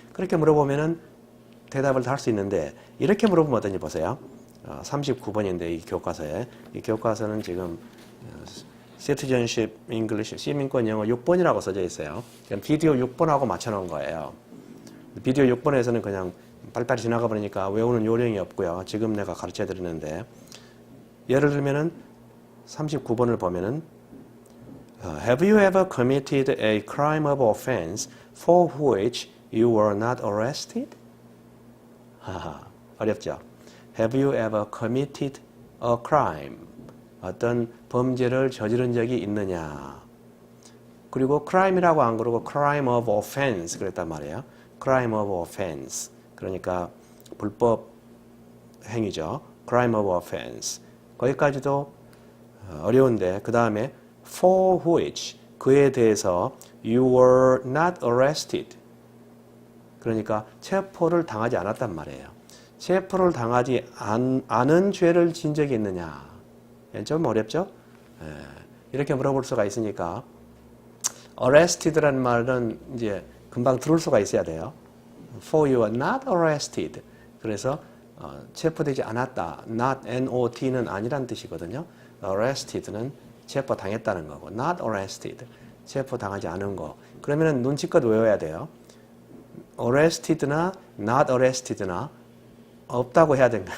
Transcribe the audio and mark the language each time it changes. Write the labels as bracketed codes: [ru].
[ko] 그렇게 물어보면은 대답을 다 할 수 있는데 이렇게 물어보면 어떤지 보세요. 39번인데 이 교과서에. 이 교과서는 지금 Citizenship English, 시민권 영어 6번이라고 써져 있어요. 비디오 6번하고 맞춰놓은 거예요. 비디오 6번에서는 그냥 빨리빨리 지나가 버리니까 외우는 요령이 없고요. 지금 내가 가르쳐 드리는데 예를 들면은 39번을 보면은 [en] Have you ever committed a crime of offense for which you were not arrested? [ko] 하하, 어렵죠? [en] Have you ever committed a crime? [ko] 어떤 범죄를 저지른 적이 있느냐? 그리고 crime이라고 안 그러고 crime of offense 그랬단 말이에요. crime of offense. 그러니까 불법 행위죠. [en] crime of offense. [ko] 거기까지도 어려운데 그 다음에 for which 그에 대해서 [en] you were not arrested. [ko] 그러니까 체포를 당하지 않았단 말이에요. 체포를 당하지 않은 죄를 진 적이 있느냐? 좀 어렵죠? 이렇게 물어볼 수가 있으니까 arrested라는 말은 이제 금방 들을 수가 있어야 돼요. [en] For you are not arrested. [ko] 그래서 체포되지 않았다. not, N-O-T는 아니란 뜻이거든요. arrested는 체포당했다는 거고 not arrested, 체포당하지 않은 거. 그러면 눈치껏 외워야 돼요. arrested나 not arrested나 없다고 해야 된다.